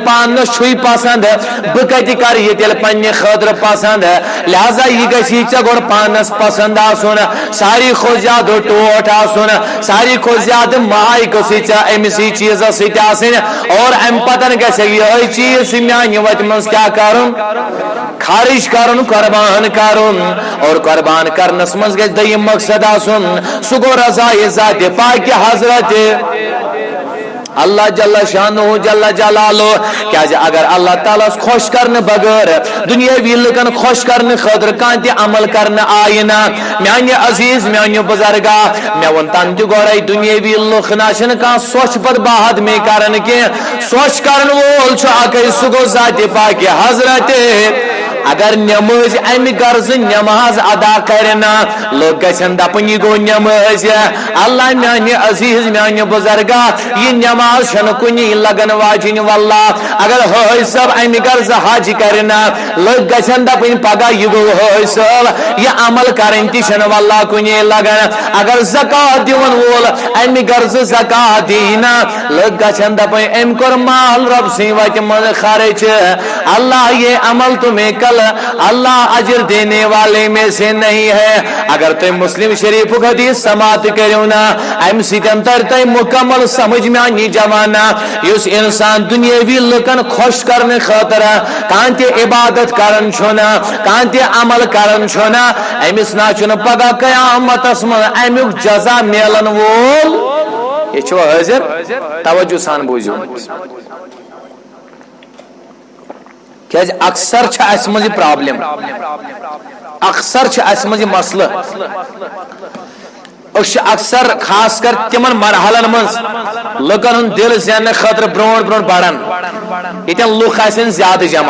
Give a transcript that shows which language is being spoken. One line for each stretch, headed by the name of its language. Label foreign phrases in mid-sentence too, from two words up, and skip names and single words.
Kashmiri: پانس چھُے پسند بہٕ کتہِ کرٕ یہِ تیٚلہِ پننہِ خٲطرٕ پسند لہذا یہِ گژھی ژےٚ گۄڈٕ پانس پسند آسُن ساروی کھۄتہٕ زیادٕ ٹوٹھ آسُن ساروی کھۄتہٕ زیادٕ ماے گٔژھٕے ژےٚ أمسٕے چیٖزس سۭتۍ آسٕنۍ اور امہِ پتن گژھِ یِہوے چیٖز چھُ میانہِ وتہِ منٛز کیٛاہ کرُن خرچ کرُن قربان کرُن اور قربان کرنس منٛز گژھِ دوٚیِم مقصد آسُن سُہ گوٚو رضایہِ ذاتِ پاکہِ حضرت اللہ
Arabic: جل شانہ جل جلالہ
Kashmiri: کیازِ اگر اللہ تعالیٰ خوش کرنے بغیر دنیاوی لکن خوش کرنے خاطر کانٛہہ تہِ عمل کرنے آیہِ نا میانہِ عزیز میانہِ بزرگا مےٚ ووٚن تن تہِ گۄڈے دنیاوی لُکھ نہ چھنہٕ کانٛہہ سۄچھ پتہٕ باہد میں کران کینٛہہ سۄچھ کرن وول چھُ اکے سُہ گوٚو ذاتِ پاکہِ حضرت اگر نماز امہِ غرض نماز ادا کرنا لوگ گژھن دپن یہِ گوٚو نماز اللہ میانہِ عزیز میانہِ بزرگا یہِ نماز چھنہٕ کُنی لگن واجِنۍ واللہ اگر حٲج صٲب امہِ غرض حج کرنا لوگ گژھن دپن پگہہ یہِ گوٚو حٲج صٲب یہِ عمل کرٕنۍ تہِ چھنہٕ واللہ کُنی لگن اگر زکات دِوان وول امہِ غرض زکات دینا لوگ گژھن دپن أمۍ کوٚر مال رب سٕنٛدِ وتہِ منٛز خرچ اللہ یہ
Urdu: عمل تمہیں کل اللہ اجر دینے والے میں سے نہیں ہے اگر تم مسلم شریف حدیث سماعت کرو نا ام سیتن تر تم مکمل سمجھ میں
Kashmiri: جوانا اس انسان دنیاوی لکن خوش کرنے خاطر کانتی عبادت کرن چھونا کانتی عمل کرن چھونا امس نا چھن پگہ قیامت من امیک جزا میلن وول یہ چھو حاضر توجہ سان بوزو کیازِ اکثر چھِ اَسہِ منٛز یہِ پرابلم اکثر چھِ اَسہِ منٛز یہِ مسلہٕ أسۍ چھِ اکثر خاص کر تِمن مرحلن منٛز لُکن ہُنٛد دل زیننہٕ خٲطرٕ برونٛٹھ برونٛٹھ بڑان ییٚتٮ۪ن لُکھ آسن زیادٕ جمع